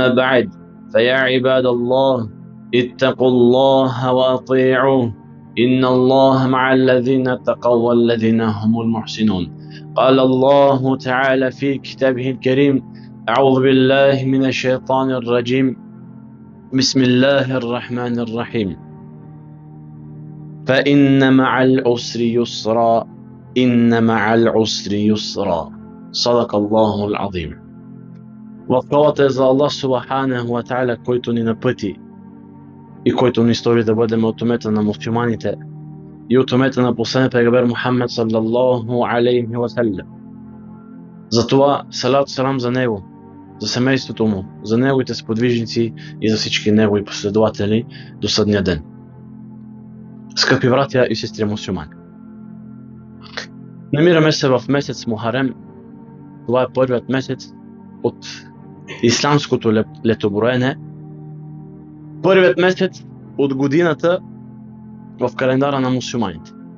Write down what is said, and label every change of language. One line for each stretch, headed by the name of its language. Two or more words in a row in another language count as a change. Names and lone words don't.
Arabic: بعد فيا عباد الله اتقوا الله وأطيعوه إن الله مع الذين اتقوا والذين هم المحسنون قال الله تعالى في كتابه الكريم أعوذ بالله من الشيطان الرجيم بسم الله الرحمن الرحيم فإن مع العسر يسرا إن مع العسر يسرا صدق الله العظيم.
Bulgarian: Възхвалата е за Аллах
Arabic: سبحانه وتعالى,
Bulgarian: който ни напъти и който ни стори да бъдем от умета на мусулманите и от умета на последния пейгамбер Мухаммед
Arabic: صلى الله عليه وسلم.
Bulgarian: Затова салат салам за него, за семейството му, за неговите сподвижници и за всички негови последователи до съдния ден. Скъпи братя и сестри мусулмани, намираме се в месец Мухарем. Това е първият месец от исламското летоброене, първият месец от годината в календара на мусулманите.